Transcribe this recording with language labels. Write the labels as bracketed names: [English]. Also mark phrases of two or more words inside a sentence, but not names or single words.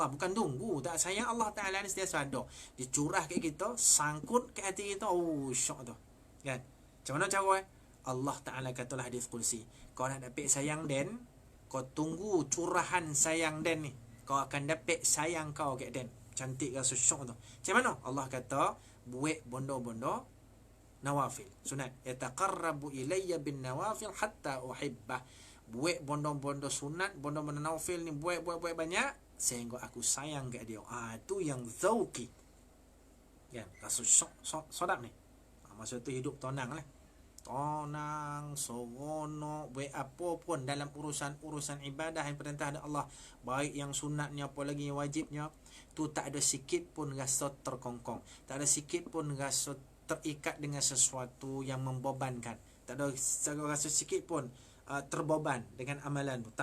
[Malay] Bukan tunggu, tak sayang Allah Ta'ala ni sentiasa ada. Dicurah ke kita, sangkut ke hati kita. Syok tu, kan? Macam mana cara? Allah Ta'ala katalah hadis Qudsi, kau nak dapat sayang den, kau tunggu curahan sayang den ni, kau akan dapat sayang kau ke den. Cantik rasa syok tu. Macam mana? Allah kata, buat bondo-bondo nawafil sunat, [Arabic] يتقرب إليّ بالنوافل حتى أحبه. [Malay] Buat bondo-bondo sunat, bondo-bondo nawafil ni buat banyak sehingga aku sayang kat dia. Tu yang zauki, kan? Rasa sedap ni. Masa tu hidup tenang lah, tenang, seronok, buat apa pun dalam urusan ibadah yang perintah ada Allah, baik yang sunatnya apa lagi yang wajibnya, tu tak ada sikit pun rasa terkongkong, tak ada sikit pun rasa terikat dengan sesuatu yang membebankan, tak ada rasa sikit pun terbeban dengan amalan tu.